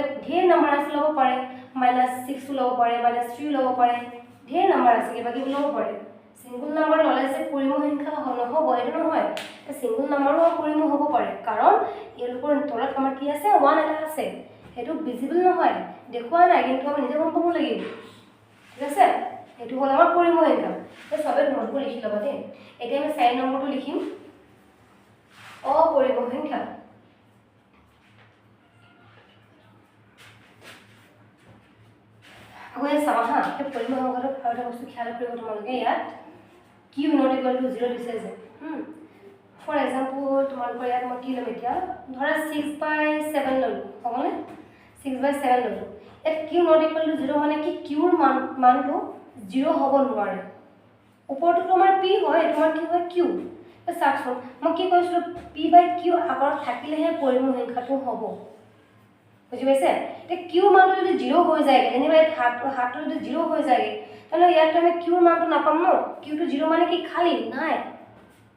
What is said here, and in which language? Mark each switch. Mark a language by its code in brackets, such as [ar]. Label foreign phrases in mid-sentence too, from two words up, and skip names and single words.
[as] ঢেৰ নম্বৰ আছে ল'ব পাৰে -6 ল'ব পাৰে -3 ল'ব পাৰে ঢেৰ নম্বৰ আছে কিবা কিবি ল'ব পাৰে [en] single number [as] ল'লে যে পৰিমেয় সংখ্যা নহ'ব এইটো নহয় [en] single numberও [as] পৰিমেয় হ'ব পাৰে কাৰণ ইয়াৰ তলত আমাৰ কি আছে 1 এটা আছে সেইটো ভিজিবল নহয় দেখুৱা নাই কিন্তু আমি নিজে গম পাব লাগিব ঠিক আছে এইটো হ'ল আমাৰ পৰিমেয় সংখ্যা এই সবে নোটবোৰ লিখি ল'বা দেই এতিয়া আমি 4 নম্বৰটো লিখিম অপৰিমেয় সংখ্যা আকৌ চাবা হা এই পৰিমেয় সংখ্যাটো আৰু এটা বস্তু খেয়াল কৰিব তোমালোকে ইয়াত [en] q not equal to 0 [as] দিছে যে [en] for example [as] তোমালোকৰ ইয়াত মই কি ল'ম এতিয়া ধৰা 6/7 ল'লো হ'বনে 6/7 ল'লো ইয়াত [en] q not equal to 0 [as] মানে কি q ৰ মানটো 0 হ'ব নোৱাৰে ওপৰটো তোমাৰ p হয় তোমাৰ কি হয় q চাওকচোন মই কি কৈছিলোঁ p/q আগত থাকিলেহে পৰিমেয় সংখ্যাটো হ'ব বুঝি পাইছে এতিয়া q মানটো যদি 0 হৈ যায় যেনিবা হাতটো যদি 0 হৈ যায় তাহলে ইয়াত আমি q মানটো নাপাম ন q টো 0 মানে কি খালি নাই q